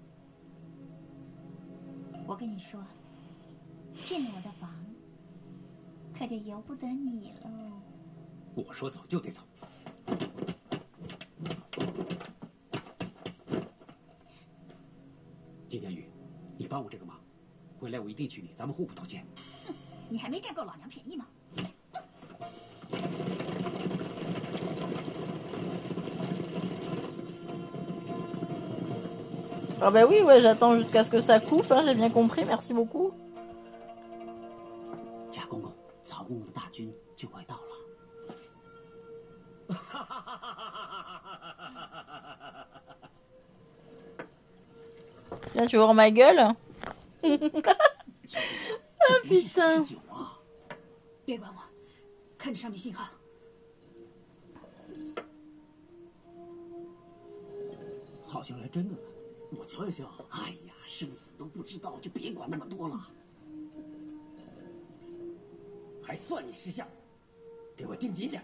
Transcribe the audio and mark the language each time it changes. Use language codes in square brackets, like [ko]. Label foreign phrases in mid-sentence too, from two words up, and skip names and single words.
[zh] 我跟你说，进了我的房，可就由不得你喽。我说走就得走。金佳玉，你帮我这个忙，回来我一定娶你，咱们互不拖欠。你还没占够老娘便宜吗 [fr] Ah bah oui, ouais, j'attends jusqu'à ce que ça coupe, hein, j'ai bien compris, merci beaucoup. [zh] 贾公公，曹公公的大军就快到了。 [fr] Tiens, tu veux voir ma gueule? Ah putain. [zh] 别管我，看着上面信号。好像来真的了。我瞧一瞧。哎呀，生死都不知道，就别管那么多了。还算你识相，给我盯紧点。